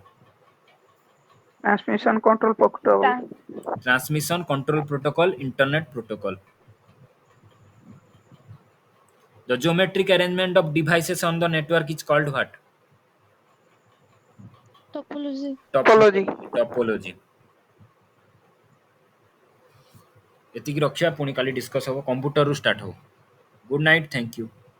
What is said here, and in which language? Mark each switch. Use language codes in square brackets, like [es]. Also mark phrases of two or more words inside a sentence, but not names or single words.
[en] Transmission control protocol. Transmission Control Protocol, Internet Protocol. The geometric arrangement of devices on the network is called what? Topology. Topology. Topology. [or] ଏତିକି ରଖିବା ପୁଣି କାଲି ଡିସ୍କସ୍ ହେବ କମ୍ପ୍ୟୁଟରରୁ ଷ୍ଟାର୍ଟ ହେବ. [en] Good night, thank you.